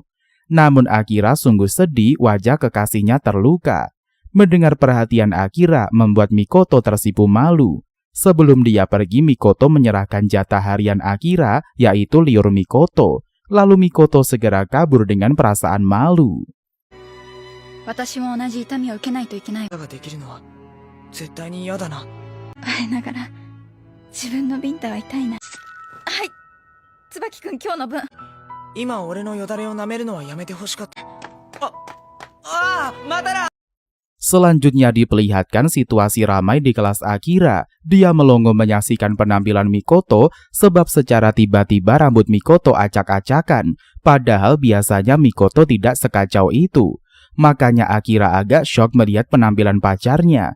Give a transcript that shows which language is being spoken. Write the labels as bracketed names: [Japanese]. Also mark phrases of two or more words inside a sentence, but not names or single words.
[Indonesian] Namun Akira sungguh sedih wajah kekasihnya terluka. Mendengar perhatian Akira membuat Mikoto tersipu malu. Sebelum dia pergi, Mikoto menyerahkan jatah harian Akira, yaitu liur Mikoto. Lalu Mikoto segera kabur dengan perasaan malu. [Japanese] 私も同じ痛みを受けないといけない。ができるのは絶対に嫌だな。あれながら自分のビンタは痛いな。はい、椿くん今日の分。今俺のよだれを舐めるのはやめてほしかった。まただ。 [Indonesian] Selanjutnya diperlihatkan situasi ramai di kelas Akira. Dia melongo menyaksikan penampilan Mikoto sebab secara tiba-tiba rambut Mikoto acak-acakan. Padahal biasanya Mikoto tidak sekacau itu. Makanya Akira agak shock melihat penampilan pacarnya.